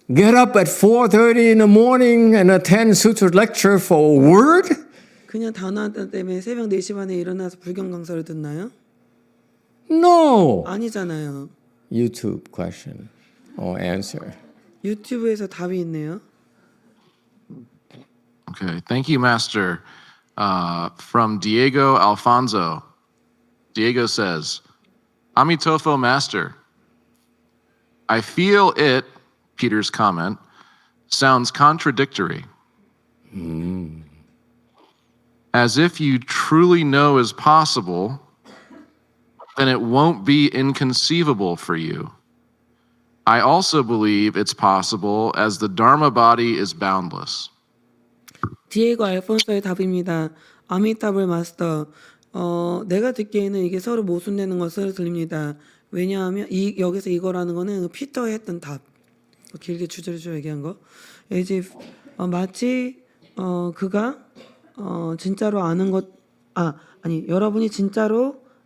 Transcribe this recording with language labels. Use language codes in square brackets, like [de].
[en] Get up at 4:30 in the morning and attend sutra lecture for a word? [ko] 그냥 단어 하나 때문에 새벽 4시 반에 일어나서 불경 강사를 듣나요? [en] No. [ko] 아니잖아요. [en] YouTube question or answer. [ko] 유튜브에서 답이 있네요. [en] Okay, thank you, Master. From Diego Alfonso. Diego says, Amitofo Master, I feel it, Peter's comment, sounds contradictory. As if you truly know is possible, then it won't be inconceivable for you. I also believe it's possible as the Dharma body is boundless. [ko] 디에고 알폰소의 답입니다. 아미타불 마스터. 내가 듣기에는 이게 서로 모순되는 것으로 들립니다. 왜냐하면 여기서 이거라는 거는 피터가 했던 답. 길게 주저주저 얘기한 거. 이제 마치 그가 진짜로 아는 것 아니 여러분이 진짜로